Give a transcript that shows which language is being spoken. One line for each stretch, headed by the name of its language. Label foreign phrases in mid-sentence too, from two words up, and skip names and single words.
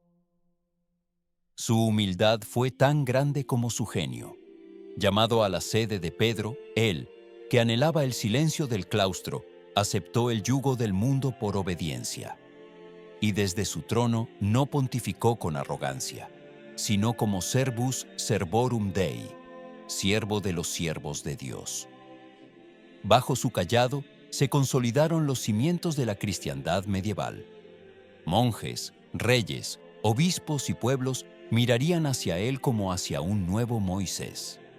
Spanish: Su humildad fue tan grande como su genio. Llamado a la sede de Pedro, él, que anhelaba el silencio del claustro, aceptó el yugo del mundo por obediencia. Y desde su trono no pontificó con arrogancia, sino como
Latin: servus servorum Dei,
Spanish: siervo de los siervos de Dios. Bajo su cayado se consolidaron los cimientos de la cristiandad medieval. Monjes, reyes, obispos y pueblos mirarían hacia él como hacia un nuevo Moisés.